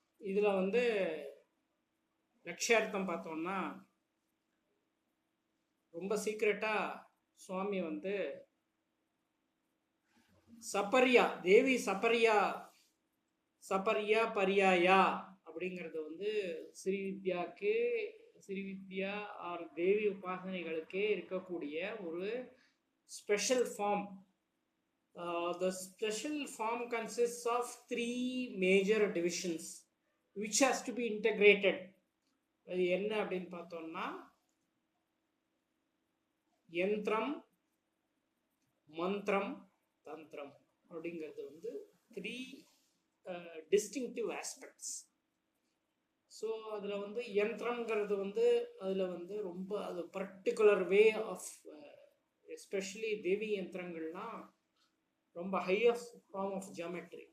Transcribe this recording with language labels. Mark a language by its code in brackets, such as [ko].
[ta] இதுல லட்சியார்த்தம் பார்த்தோம்னா, ரொம்ப சீக்கிரட்டா சுவாமி சபரியா தேவி சபரியா பரியாயா அப்படிங்கிறது ஸ்ரீவித்யா ஆர் தேவி உபாசனைகளுக்கே இருக்கக்கூடிய ஒரு special form. [en] The special form consists of 3 major divisions which has to be integrated. [ta] அது என்ன அப்படின்னு பார்த்தோம்னா, யந்திரம், மந்திரம், தந்திரம் அப்படிங்கிறது [en] 3 distinctive aspects. [ta] ஸோ அதில் யந்திரங்கிறது அதில் ரொம்ப அது பர்டிகுலர் வே ஆஃப், எஸ்பெஷலி தேவி யந்திரங்கள்லாம் ரொம்ப [en] Highest form of geometry.